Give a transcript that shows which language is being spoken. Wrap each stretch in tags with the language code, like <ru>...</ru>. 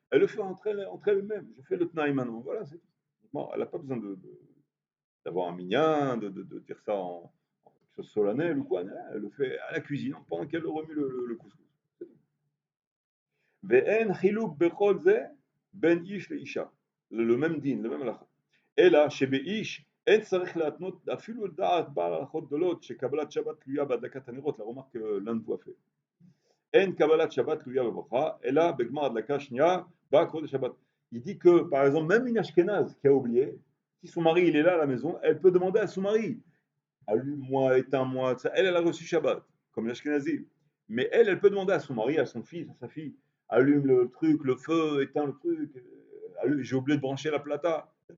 <fr>Elle le fait entre elles-mêmes. Je fais le tnaï maintenant. Voilà, c'est tout. Bon, elle n'a pas besoin d'avoir un minyan, de dire ça en quelque chose solennel ou quoi. Non, elle le fait à la cuisine pendant qu'elle remue le couscous.</fr> <he>Ve'en chilouk bechol ze ben ish le isha.</he> <fr>Le même din, le même halakha.</fr> <he>אלא שבאיש אין צריך להתנות אפילו לדעת בעל הלכות גדולות שקבלת שבת תלויה בהדלקת הנרות,</he> <fr>la remarque que l'un de vous a fait.</fr> <he>אין קבלת שבת תלויה בברכה, אלא בגמר הדלקה שנייה בא כבוד השבת.</he> <fr>Il dit que, par exemple, même une Ashkénaze qui a oublié, si son mari il est là à la maison, elle peut demander à son mari, allume-moi, éteins-moi, elle a reçu Shabbat, comme l'Ashkénazi. Mais elle peut demander à son mari, à son fils, à sa fille, allume le truc, le feu, éteins le truc, j'ai oublié de brancher la plata.</fr>